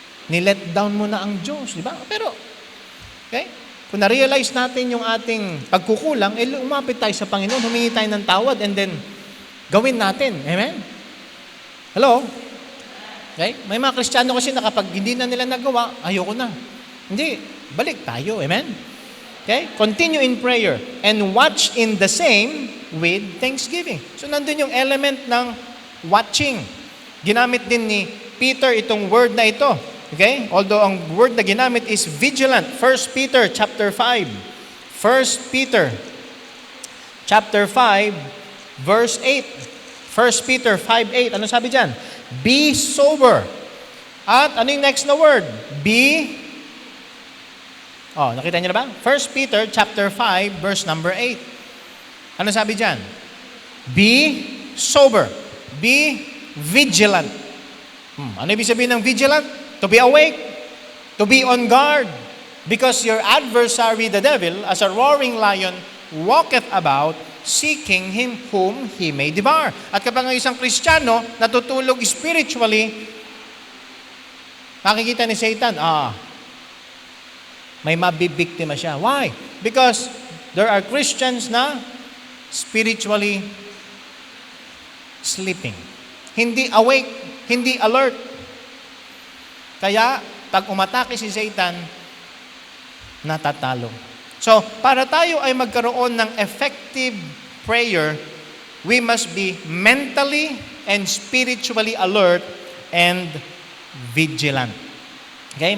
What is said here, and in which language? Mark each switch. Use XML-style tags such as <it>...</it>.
<tl>Ni-let down mo na ang Diyos, di ba? Pero, okay? Kung na-realize natin yung ating pagkukulang, umapit tayo sa Panginoon, humingi tayo ng tawad, and then gawin natin. Amen? Hello? Okay? May mga Kristiyano kasi na kapag hindi na nila nagawa, ayoko na. Hindi. Balik tayo. Amen? Okay?</tl> <en>Continue in prayer and watch in the same with thanksgiving.</en> <tl>So, nandun yung element ng watching. Ginamit din ni Peter itong word na ito. Okay? Although ang word na ginamit is vigilant. 1 Peter chapter 5.</tl> <en>1 Peter chapter 5 verse 8.</en> <tl>1 Peter 5:8. Ano sabi diyan?</tl> <en>Be sober.</en> <tl>At ano yung next na word? Nakita niyo na ba? 1 Peter chapter 5 verse number 8. Ano sabi diyan?</tl> <en>Be sober. Be vigilant.</en> <tl>Ano ibig sabihin ng vigilant?</tl> <en>To be awake. To be on guard. Because your adversary, the devil, as a roaring lion, walketh about, seeking him whom he may devour.</en> <tl>At kapag ang isang Kristiyano natutulog spiritually, makikita ni Satan, may mabibiktima siya.</tl> <en>Why? Because there are Christians na spiritually sleeping.</en> <tl>Hindi awake, hindi alert. Kaya, pag umatake si Satan, natatalo.</tl> <en>So,</en> <tl>para tayo ay magkaroon ng effective prayer,</tl> <en>we must be mentally and spiritually alert and vigilant. Okay?</en>